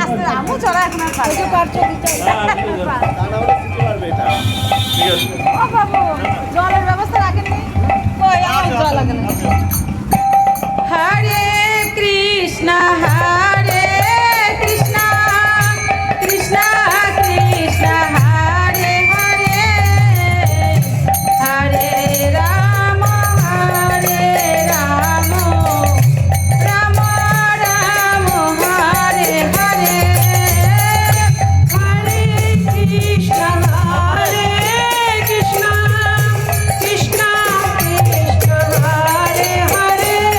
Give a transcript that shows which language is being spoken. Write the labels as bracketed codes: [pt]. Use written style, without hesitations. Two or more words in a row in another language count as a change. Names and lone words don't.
[bn] ঠিক আছে, জলের ব্যবস্থা রাখেননি। হরে কৃষ্ণ হরে কৃষ্ণ কৃষ্ণ কৃষ্ণ হরে হরে হরে রাম হরে রাম রাম রাম হরে হরে হরে কৃষ্ণ হরে কৃষ্ণ কৃষ্ণ কৃষ্ণ হরে হরে